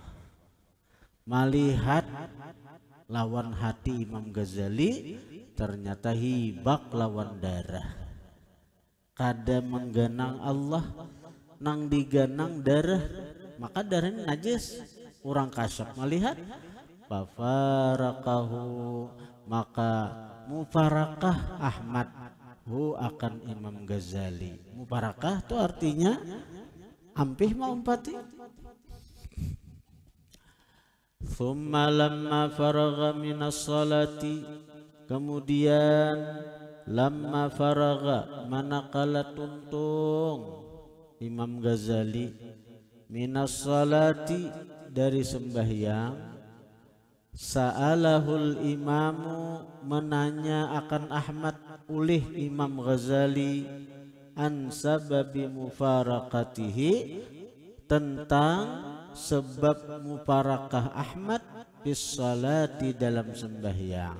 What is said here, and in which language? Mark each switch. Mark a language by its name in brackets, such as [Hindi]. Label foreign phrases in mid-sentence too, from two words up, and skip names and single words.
[Banjar] Melihat lawan hati Imam Ghazali ternyata hibak lawan darah, kada menggenang Allah, nang diganang darah, maka darahnya najis. [Indonesian] Orang kasyaf melihat fafaraqahu maka mufarakah Ahmad hu akan Imam Ghazali. [Banjar] Mufarakah itu artinya ampih mau umpati. [Arabic] ثم لما فرغ من الصلاة kemudian لما فرغ [Banjar] manakala tuntung Imam Ghazali [Arabic] من الصلاة [Banjar] dari sembahyang [Arabic] سأله الإمام [Banjar] menanya akan Ahmad oleh Imam Ghazali [Arabic] عن سبب مفارقته [Banjar] tentang sebab mufarakah Ahmad [Arabic] بالصلاة [Banjar] dalam sembahyang.